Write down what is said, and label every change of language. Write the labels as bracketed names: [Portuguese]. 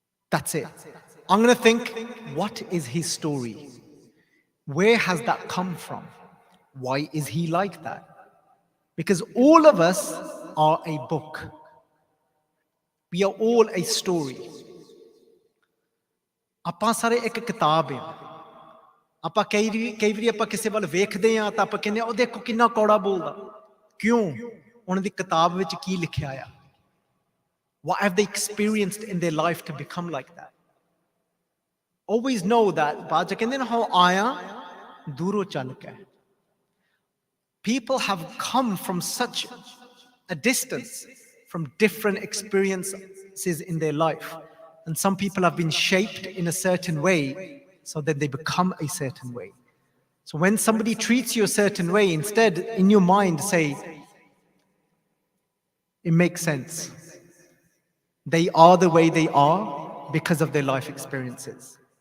[English] That's it. I'm going to think, what is his story? Where has that come from? Why is he like that? Because all of us are a book. We are all a story. [Punjabi] ਆਪਾਂ ਸਾਰੇ ਇੱਕ ਕਿਤਾਬ ਹਾਂ ਆਪਾਂ ਕਈ ਵਾਰੀ ਆਪਾਂ ਕਿਸੇ ਵੱਲ ਵੇਖਦੇ ਹਾਂ ਤਾਂ ਆਪਾਂ ਕਹਿੰਦੇ ਉਹ ਦੇਖੋ ਕਿੰਨਾ ਕੌੜਾ ਬੋਲਦਾ ਕਿਉਂ ਉਹਨਾਂ ਦੀ ਕਿਤਾਬ ਵਿੱਚ ਕੀ ਲਿਖਿਆ ਆ [English] what have they experienced in their life to become like that always know that [Punjabi] ਬਾਅਦ ਚ ਕਹਿੰਦੇ ਨਾ ਹੋ ਆਇਆ ਦੂਰੋਂ ਚੱਲ ਕੇ [English] people have come from such a distance from different experiences in their life. And some people have been shaped in a certain way so that they become a certain way. So when somebody treats you a certain way, instead in your mind say, it makes sense. They are the way they are because of their life experiences.